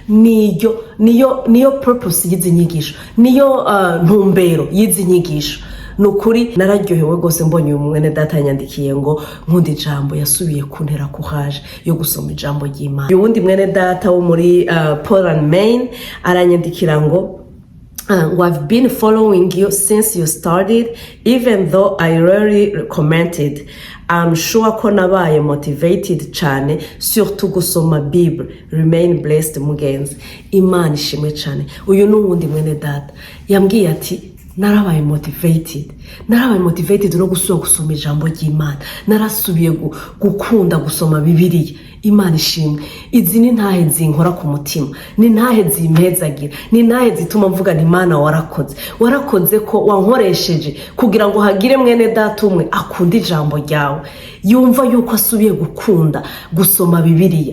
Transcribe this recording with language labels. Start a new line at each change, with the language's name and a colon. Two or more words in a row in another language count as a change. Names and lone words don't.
Rundi: Niyo purpose y'izi nyigisho, niyo ntumbero y'izi nyigisho. Nukuri nararyohewe gose mbonye umwene data yanyandikiye ngo nkunda ijambo, yasubiye kuntera courage yo gusoma ijambo ry'Imana. Uwundi mwene data wo muri Poland, Maine, aranyandikira ngo
English: I've been following you since you started, even though I rarely commented. I'm sure
Rundi: ko nabaye motivated cyane, surtout gusoma Bible.
English: Remain blessed
Rundi: mugenzi. Imana ishimwe cyane. Uyu n'uwundi mwene data yambwiye ati narabaye motivated no gusoma ijambo ry'Imana. Narasubiye gukunda gusoma Bibiliya. Imana ishimwe. Izi ni ntahe zinkora ku mutima, ni ntahe zimpezagira, ni ntahe zituma mvuga nti Mana warakoze ko wankoresheje kugira ngo hagire mwene data umwe akunda ijambo ryawe, yumva yuko asubiye gukunda gusoma Bibiliya.